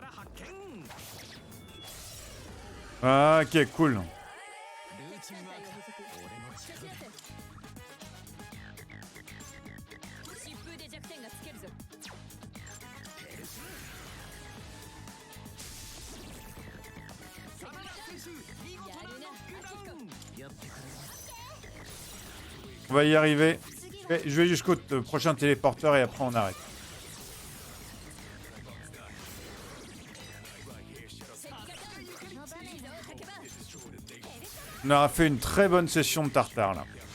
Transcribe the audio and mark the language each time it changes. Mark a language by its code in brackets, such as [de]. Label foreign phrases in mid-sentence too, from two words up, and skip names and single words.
[fr] Ah, ok, cool. [ja] ルーチンワーク俺の力で疾風で弱点がつけるぞ。やるな、アキコ。やってくれ [fr] On va y arriver. Je vais jusqu'au prochain téléporteur et après on arrête. On aura fait une très bonne session de tartare là.